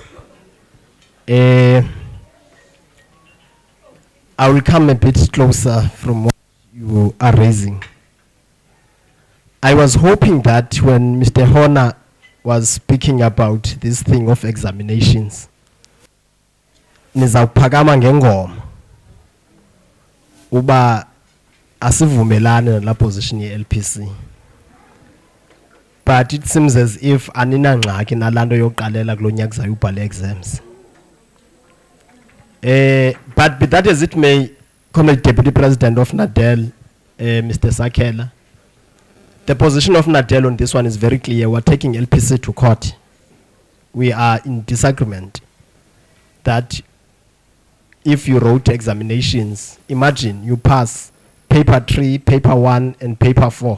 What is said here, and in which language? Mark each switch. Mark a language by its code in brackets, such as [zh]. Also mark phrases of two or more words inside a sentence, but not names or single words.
[en] I will come a bit closer from what you are raising. I was hoping that when Mr. Horner was speaking about this thing of examinations, [xh] nizawuphakama ngengoma uba asivumelane nala position ye-LPC. [en] But it seems as if [xh] anina ngxaki nalanto yoqalela kulo nyaka zayubhala exams. [en] But be that as it may, Comrade Deputy President of NADEL, Mr. Sakela, the position of NADEL on this one is very clear. We're taking LPC to court. We are in disagreement that if you wrote examinations, imagine you pass paper 3, paper 1, and paper 4.